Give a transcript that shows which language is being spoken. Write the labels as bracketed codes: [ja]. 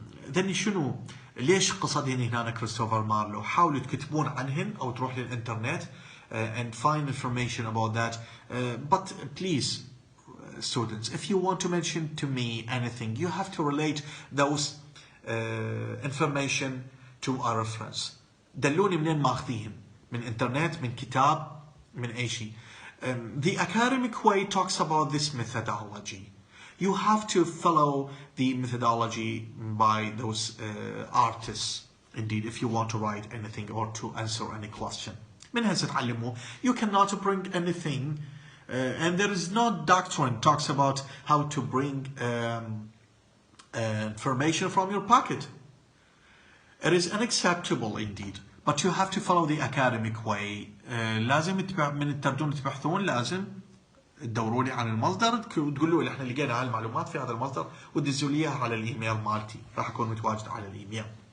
[ar] ذني شنو؟ ليش قصدين هنا كريستوفر مارلو؟ حاولوا تكتبون عنهن او تروح للانترنت [en] and find information about that. But please students, if you want to mention to me anything, you have to relate those information to a reference. [ar] دلوني منين ماخذيهم؟ من انترنت، من كتاب، من اي شيء. [en] The academic way talks about this methodology. You have to follow the methodology by those artists, indeed, if you want to write anything or to answer any question. [ar] منها ستعلموا. [en] You cannot bring anything, and there is no doctrine talks about how to bring information from your pocket. It is unacceptable indeed. But you have to follow the academic way. [ar] لازم من تردون تبحثون، لازم تدوروا لي عن المصدر وتقولوا لي احنا لقينا هالمعلومات في هذا المصدر وتدزوا لي اياها على الايميل مالتي، راح اكون متواجد على الايميل.